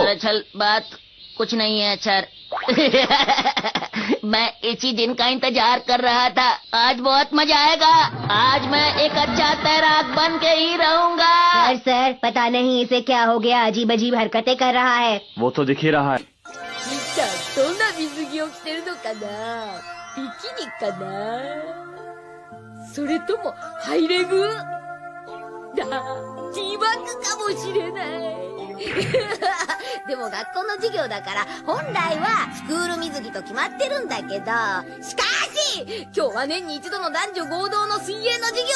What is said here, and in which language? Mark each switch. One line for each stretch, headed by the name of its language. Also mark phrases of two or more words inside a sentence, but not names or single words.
Hindi: दरअसल बात कुछ नहीं है सर। मैं इसी दिन का इंतजार कर रहा था। आज बहुत मजा आएगा। आज मैं एक अच्छा तैराक बन के ही रहूंगा। सर, पता नहीं इसे क्या हो गया, अजीब अजीब हरकतें कर रहा है। वो तो दिख ही रहा है।
Japanese: どんな水着を着てるのかな？ビキニかな？それともハイレグ？ティーバッグかもしれない。でも学校の授業だから本来はスクール水着と決まってるんだけど、しかし今日は年に一度の男女合同の水泳の授業。